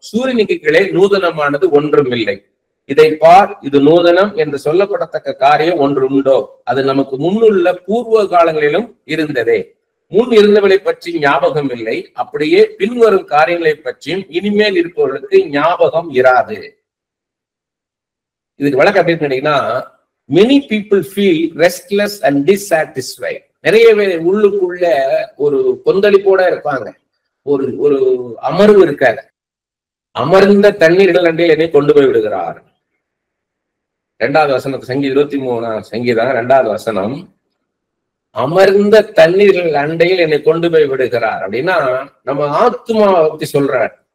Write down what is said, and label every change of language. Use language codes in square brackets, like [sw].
[ta] சூரியனுக்கு கீழே நூதனமானது ஒன்றும் இல்லை. இதை பார், இது நூதனம் என்று சொல்லப்படத்தக்க காரியம் ஒன்று உண்டோ, அது நமக்கு முன்னுள்ள பூர்வ காலங்களிலும் இருந்ததே. முன் இருந்தவளை பற்றி ஞாபகம் இல்லை, அப்படியே பின்வரும் காரியங்களை பற்றியும் இனிமேல் இருப்பவர்களுக்கு ஞாபகம் இராது. இதுக்கு வழக்கு அப்படின்னு கேட்டீங்கன்னா, [en] many people feel restless and dissatisfied. [ta] நிறைய பேர் உள்ளுக்குள்ள ஒரு கொந்தளிப்போட இருப்பாங்க, ஒரு ஒரு அமர்வு இருக்காது. அமர்ந்த தண்ணீர்கள் அண்டையில் என்னை கொண்டு போய் விடுகிறார். 2வது வசனம், சங்கீதம் 23 சங்கீதம் 2வது வசனம். அமர்ந்த தண்ணீர்கள் அண்டையில் என்னை கொண்டு போய் விடுகிறார் அப்படின்னா நம்ம ஆத்மாவை பத்தி சொல்றார்.